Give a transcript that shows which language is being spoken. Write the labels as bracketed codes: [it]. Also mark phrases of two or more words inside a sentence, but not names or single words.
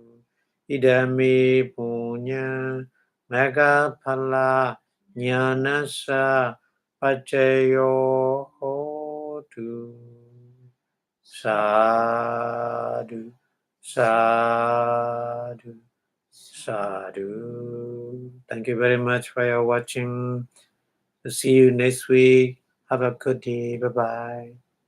[pi] Idami bunyang megapala nyanasa pacayo hotu. Sadhu, sadhu, sadhu. [en] Thank you very much for your watching. See you next week. Have a good day. Bye-bye.